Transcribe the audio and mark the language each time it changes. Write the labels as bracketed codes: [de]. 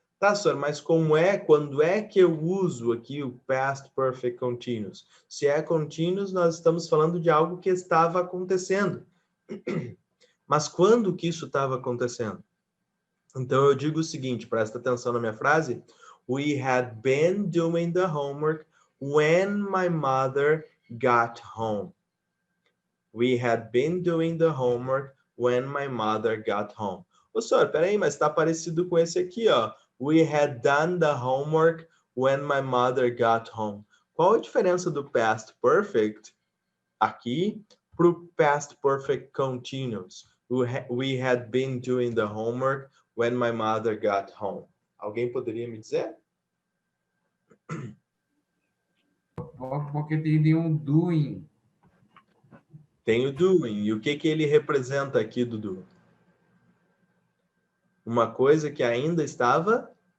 [pt] Tá, senhor, mas quando é que eu uso aqui o Past Perfect Continuous? Se é continuous, nós estamos falando de algo que estava acontecendo. Mas quando que isso estava acontecendo? Então eu digo o seguinte, presta atenção na minha frase. [en] We had been doing the homework when my mother got home. We had been doing the homework when my mother got home. [pt] Ô, senhor, peraí, mas está parecido com esse aqui, ó. [en] We had done the homework when my mother got home. [pt] Qual a diferença do past perfect aqui para o past perfect continuous? [en] We had been doing the homework when my mother got home. [pt] Alguém poderia me dizer? Porque tem um doing. Tem o doing. E o que ele representa aqui, Dudu? Uma coisa que ainda estava